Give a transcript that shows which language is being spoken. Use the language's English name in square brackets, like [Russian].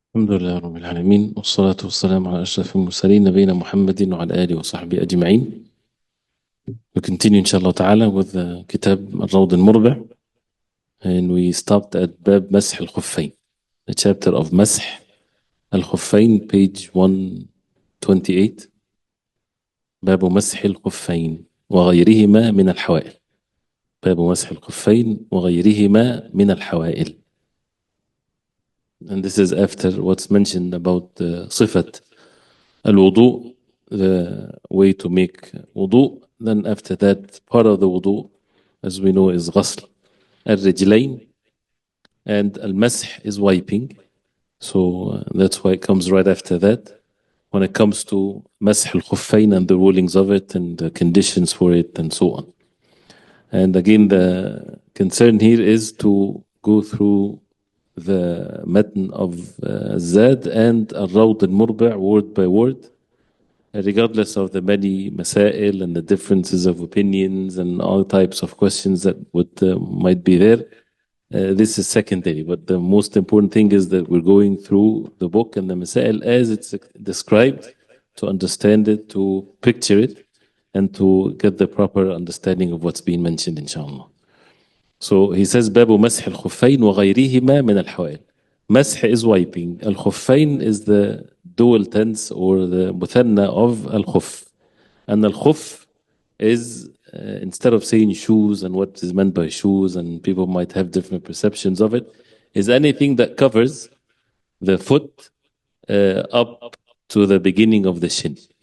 [Arabic] الحمد لله رب العالمين والصلاة والسلام على أشرف المرسلين نبينا محمد وعلى آله وصحبه أجمعين. [English] We continue inshallah ta'ala with the kitab al al-Murbi, and we stopped at [Arabic] باب مسح الخفين, [English] the chapter of [Arabic] مسح الخفين, [English] page 128. [Arabic] باب مسح الخفين وغيرهما من الحوائل. باب مسح الخفين وغيرهما من الحوائل. [English] And this is after what's mentioned about [Arabic] صفة الوضوء, [English] the way to make wudu. Then after that, part of the wudu, as we know, is [Arabic] غسل الرجلين, [English] and al-masih is wiping. So that's why it comes right after that. When it comes to [Arabic] مسح الخفين [English] and the rulings of it and the conditions for it and so on. And again, the concern here is to go through the matn of Zad and al-Rawd al-Murbi' word by word, regardless of the many masail and the differences of opinions and all types of questions that might be there. This is secondary, but the most important thing is that we're going through the book and the masail as it's described, to understand it, to picture it, and to get the proper understanding of what's being mentioned, inshallah. So he says, [Arabic] باب مسح الخفين وغيرهما من الحوائل. [English] مسح is wiping. Al-Khuffain is the dual tense or the muthanna of al-Khuf. And al-Khuf is, instead of saying shoes and what is meant by shoes, and people might have different perceptions of it, is anything that covers the foot up to the beginning of the shin.